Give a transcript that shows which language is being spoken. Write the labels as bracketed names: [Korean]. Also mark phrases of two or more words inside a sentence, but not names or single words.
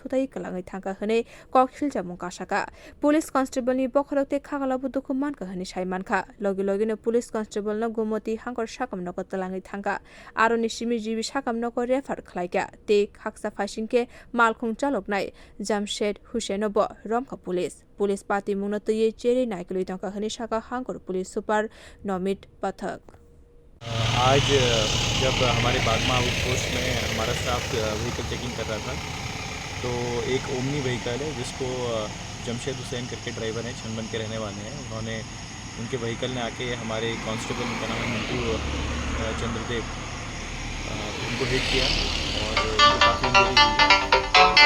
[Kok Borok] thutai kalangai thangka hene koksil jamung kasaka [English] police constable [Kok Borok] ni bokholokte khagalabu dukhu mankha hene saimankha logi no [English] police constable [Kok Borok] no gumoti hangkor sakam no talangai thangka aro ni simi jibi sakam no ko refer khlaika te khaksa phasingke Malkhung chaloknai Jamshed Hussein bo romkha [English] police party [Kok Borok] mungna tuye cheri naikului tangka hene saka hangkor [English] police super [Kok Borok] Nomit Pathak [Hindi] आज जब हमारे बागमा आउटपोस्ट में हमारा स्टाफ [English] vehicle checking [Hindi] कर रहा था तो एक [English] Omni vehicle [Hindi] है जिसको जमशेद हुसैन करके ड्राइवर हैं छनबन के रहने वाले हैं उन्होंने उनके व्हीकल ने आके हमारे कांस्टेबल उनका नाम है मिंटू चंद्रदेव उनको हिट किया और उनको काफ़ी इंजरी हुई।